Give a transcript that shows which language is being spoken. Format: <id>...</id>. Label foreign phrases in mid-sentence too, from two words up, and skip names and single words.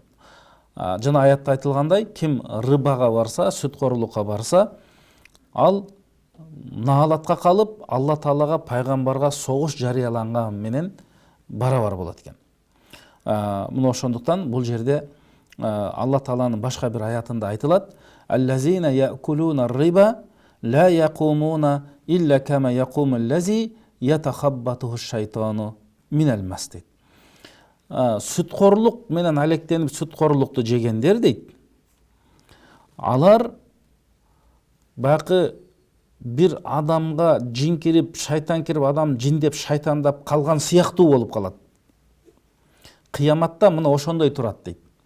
<ky>Жана аятта айтылгандай, ким рыбага барса, сүтқорлукка барса, ал наалатка калып, Алла Таалага, пайгамбарга согуш жарыяланган менен барабар болот экен. Мына ошондуктан бул жерде Алла Тааланын башка бир аятында айтылат:</ky> <ar>«الذين يأكلون الربا لا يقومون إلا كما يقوم الذي يتخبطه الشيطان من المس».</ar> <ky>Сүтқорлук менен алектенип сүтқорлукту жегендер дейт. Алар бакы бир адамга жин кирип, шайтан кирип, адам жиндеп, шайтандап калган сыяктуу болуп калат. Кыяматта мына ошондой турат дейт.</ky>